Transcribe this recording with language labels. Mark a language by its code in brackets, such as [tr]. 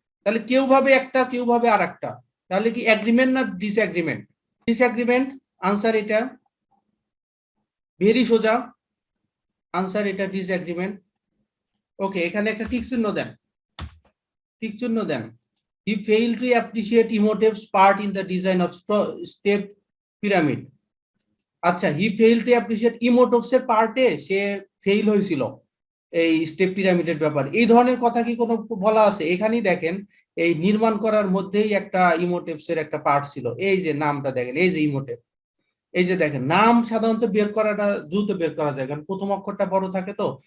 [bn] তাহলে কেউ ভাবে একটা, কেউ ভাবে আর একটা। তাহলে কি এগ্রিমেন্ট না ডিসএগ্রিমেন্ট? ডিসএগ্রিমেন্ট। আনসার এটা ভেরি সোজা, আনসার এটা ডিসএগ্রিমেন্ট। ওকে, এখানে একটা টিক চিহ্ন দেন, টিক চিহ্ন দেন। [en] He failed to appreciate Imhotep's part in the design of step pyramid. [bn] আচ্ছা, [en] he fail to appreciate [bn] ইমোটপসের পার্টে সে ফেইল হয়েছিল এই স্টেপ পিরামিডের ব্যাপারে। এই ধরনের কথা কি কোনো বলা আছে? এখানেই দেখেন এই নির্মাণ করার মধ্যেই একটা ইমোটেপসের একটা পার্ট ছিল। এই যে নামটা দেখেন, এই যে ইমোটেপ, এই যে দেখেন নাম সাধারণত বের করাটা দ্রুত বের করা যায়, কারণ প্রথম অক্ষরটা বড় থাকে তো।